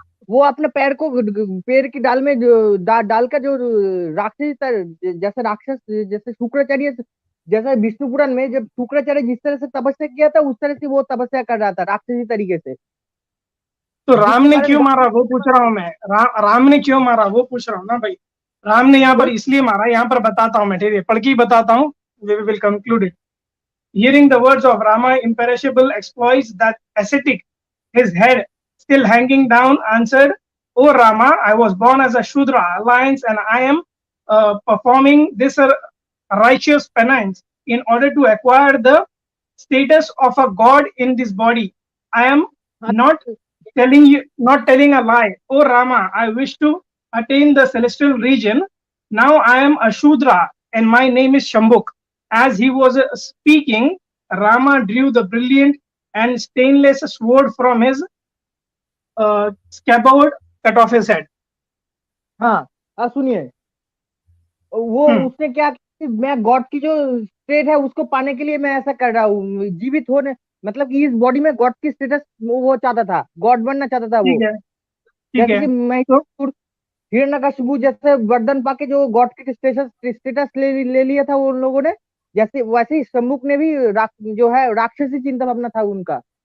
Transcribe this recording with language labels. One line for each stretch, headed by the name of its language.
Hindi: वो अपने पैर को पेड़ की डाल में डाल कर जो राक्षस जैसे शुक्राचार्य, जैसे विष्णु पुराण में जब शुक्राचार्य जिस तरह से तपस्या किया था, उस तरह से वो तपस्या कर रहा था राक्षसी तरीके से। तो राम ने क्यों मारा वो पूछ रहा हूँ मैं। राम ने क्यों मारा वो पूछ रहा हूँ ना भाई। राम ने यहाँ पर इसलिए मारा, यहाँ पर बताता हूँ मैं, ठीक है, पढ़ के बताता हूँ।
English: We will conclude it. Hearing the words of Rama, imperishable exploits that ascetic, his head still hanging down, answered, "O Rama, I was born as a Shudra alliance, and I am performing this righteous penance in order to acquire the status of a god in this body. I am not telling a lie. O Rama, I wish to attain the celestial region. Now I am a Shudra, and my name is Shambuk." As he was speaking, Rama drew the brilliant and stainless sword from his scabbard, cut off his head.
Hindi: हाँ, सुनिए, वो उसने क्या कि मैं God की जो state है उसको पाने के लिए मैं ऐसा कर रहा हूँ, जीवित होने, मतलब कि इस बॉडी में गॉड की स्टेटस वो चाहता था, गॉड बनना चाहता था वो। ठीक है, जैसे कि मैं हिरण्यकशिपु जैसे वरदान पाके जो गॉड के स्टेटस ले लिया था उन लोगों ने, जैसे वैसे ही शंभुक ने भी जो है राक्षसी चिंता भावना था उनका।